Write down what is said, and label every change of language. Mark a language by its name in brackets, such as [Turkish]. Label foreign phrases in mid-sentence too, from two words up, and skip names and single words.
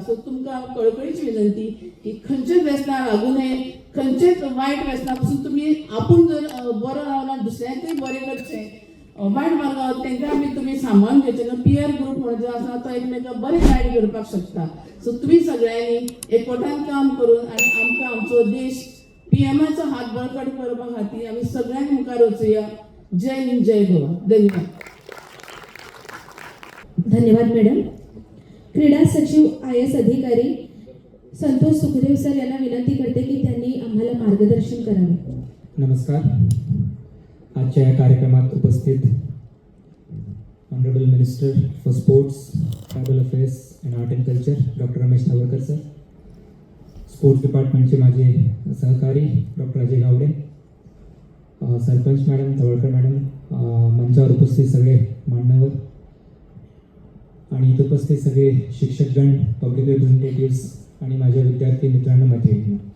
[Konkani] सो तुमकां कळकळीची विनंती की खंयचेच व्यसनां लागू नये, खंयचेच वायट व्यसना पासून तुमी आपूण जर बरो रावना दुसऱ्यांकूय बरें करचें, वायट मार्गावर तांकां आमी तुमी सांबाळून घेवचें न्हू. [English] peer group [Konkani] म्हणून जो आसा तो एकमेकांक बरें गायड करपाक शकता. सो तुमी सगळ्यांनी एकवटान काम करून आनी आमकां आमचो देश PMाचो हात बळकट करपा खातीर आमी सगळ्यांनी मुखार वचुया. जय हिंद, जय गोवा. धन्यवाद. धन्यवाद मॅडम. [Marathi] क्रीडा सचिव IAS अधिकारी संतोष सुखदेव सर यांना विनंती करते की त्यांनी आम्हाला मार्गदर्शन करावे. नमस्कार. आजच्या या कार्यक्रमात उपस्थित [English] Honourable Minister for Sports, Tribal Affairs and Art and Culture [Marathi] डॉक्टर रमेश तवळकर सर, [English] sports department [Marathi] माझे सहकारी डॉक्टर अजय गावडे, सरपंच मॅडम, तवळकर मॅडम, मंचावर उपस्थित सगळे मान्यवर आणि इथे उपस्थित सगळे शिक्षकगण, [English] public representatives [Marathi] आणि माझ्या विद्यार्थी मित्रांनो, मैत्रिणींनो.